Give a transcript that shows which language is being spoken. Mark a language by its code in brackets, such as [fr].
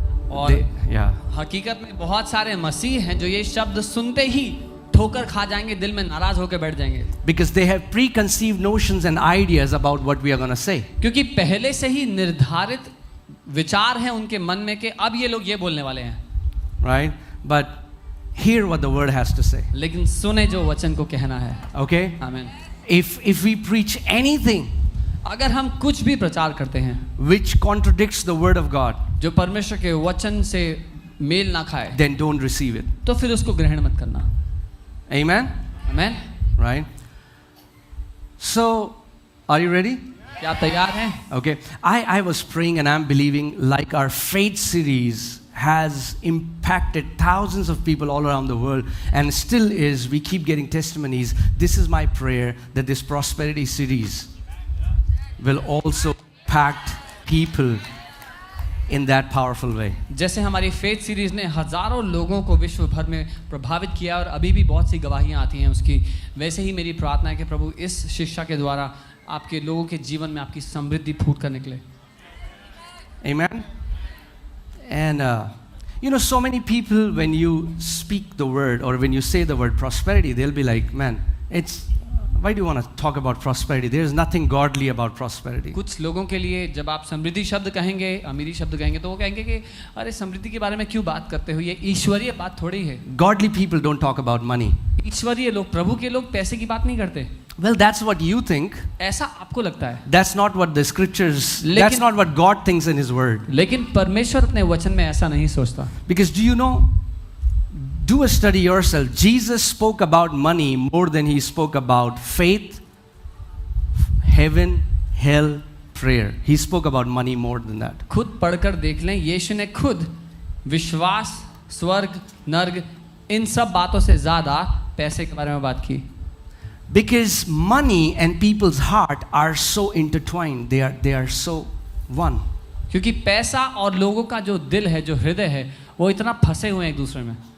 [hi] और [en] yeah. [hi] हकीकत में बहुत सारे मसीह हैं जो ये शब्द सुनते ही ठोकर खा जाएंगे, दिल में नाराज होकर बैठ जाएंगे. [en] Because they have preconceived notions and ideas about what we are going to say. [hi] क्योंकि पहले से ही निर्धारित विचार हैं उनके मन में कि अब ये लोग ये बोलने वाले हैं. [en] Right? But hear what the word has to say. [hi] लेकिन सुने जो वचन को कहना है. [en] Okay? [hi] आमीन. [en] If we preach anything [hi] अगर हम कुछ भी प्रचार करते हैं [en] which contradicts the word of God, [hi] जो परमेश्वर के वचन से मेल ना खाए, [en] then don't receive it. [hi] तो फिर उसको ग्रहण मत करना. [en] Amen? [hi] आमीन. [en] Right? So, are you ready? [hi] क्या आप तैयार हैं? [en] Okay. I was praying and I'm believing like our faith series has impacted thousands of people all around the world and still is. We keep getting testimonies. This is my prayer that this prosperity series will also impact people in that powerful way. [hi] जैसे हमारी faith series ने हजारों लोगों को विश्व भर में प्रभावित किया और अभी भी बहुत सी गवाहियां आती हैं उसकी, वैसे ही मेरी प्रार्थना है कि प्रभु इस शिक्षा के द्वारा आपके लोगों के जीवन में आपकी समृद्धि फूट कर निकले. [en] Amen. And so many people, when you speak the word or when you say the word prosperity, they'll be like, man, why do you want to talk about prosperity? There is nothing godly about prosperity. [hi] कुछ लोगों के लिए जब आप समृद्धि शब्द कहेंगे, अमीरी शब्द कहेंगे, तो वो कहेंगे कि अरे समृद्धि के बारे में क्यों बात करते हो, ये ईश्वरीय बात थोड़ी है. [en] Godly people don't talk about money. [hi] ईश्वरीय लोग, प्रभु के लोग पैसे की बात नहीं करते। [en] Well, that's what you think. [hi] ऐसा आपको लगता है, [en] That's not what the scriptures, that's not what God thinks in His Word. [hi] लेकिन परमेश्वर अपने वचन में ऐसा नहीं सोचता। [en] Because do you know, do a study yourself. Jesus spoke about money more than He spoke about faith, heaven, hell, prayer. He spoke about money more than that. [hi] खुद पढ़कर देख लें, यीशु ने खुद विश्वास, स्वर्ग, नर्क, इन सब बातों से ज़्यादा पैसे के बारे में बात की। [en] Because money and people's heart are so intertwined. They are so one. [hi] क्योंकि पैसा और लोगों का जो दिल है, जो हृदय है, वो इतना फंसे हुए हैं एक दूसरे में।